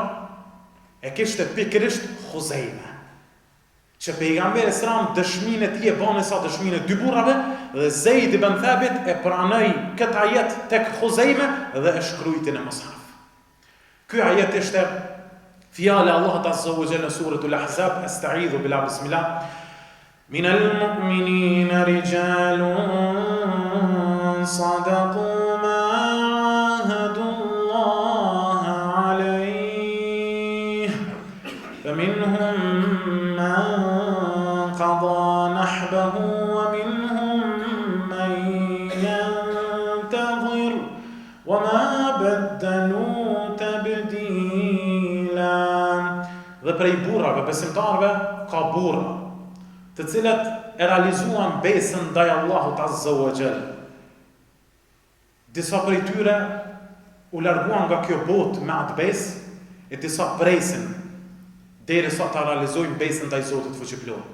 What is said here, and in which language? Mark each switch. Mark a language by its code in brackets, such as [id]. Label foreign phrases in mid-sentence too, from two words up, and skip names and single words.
[sq] E kishte pikërisht Huzejme. Që pejgamberi sallallahu dëshminë e tij e bën sa dëshminë e dy burrave dhe Zeid ibn Thabit e pranoi këtë ajet tek Huzejme dhe e shkruajti në mushaf. Ky ajet ishte fjala e Allahut [ar] عز وجل [sq] në suratul Ahzab, [ar] أستعيذ بالله بسم الله. من المؤمنين رجال صدقوا ما عاهدوا الله عليه فمنهم قضى نحبه ومنهم من ينتظر وما بدلوا تبديلا. [sq] Dhe prej burrave, besimtarve, ka burra, të cilët e realizuan besën ndaj Allahut [ar] عز وجل. [sq] Disa prej tyre u larguan nga kjo botë me atë besë, e disa presin derisa ta realizojnë besën ndaj Zotit fuqiplot.